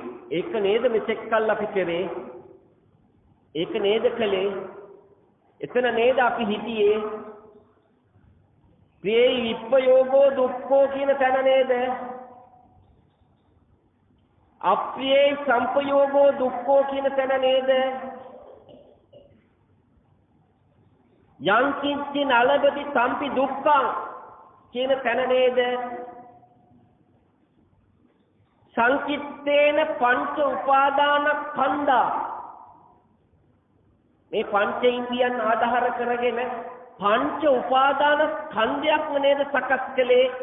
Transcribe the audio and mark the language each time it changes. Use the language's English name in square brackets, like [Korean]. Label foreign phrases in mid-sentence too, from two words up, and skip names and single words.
[Sinhala] ඒක නේද මෙතෙක් කල් අපි කරේ? ඒක නේද කලේ? එතන නේද අපි හිටියේ? [Pali] ප්‍රියේ විප්පයෝගෝ දුක්ඛෝ [Sinhala] කියන තැන නේද? [Pali] අප්‍රියේ සම්පයෝගෝ දුක්ඛෝ [Sinhala] කියන තැන නේද? [Pali] යං කිංචි නලබති සම්පි දුක්ඛං [Sinhala] කියන තැන නේද? [Pali] සංකිට්ඨේන පංච උපාදානස්කන්ධා [Sinhala] මේ පංච ඉන්ද්‍රියන් ආධාර කරගෙන පංච උපාදානස්කන්ධයක්ම නේද සකස් කළේ?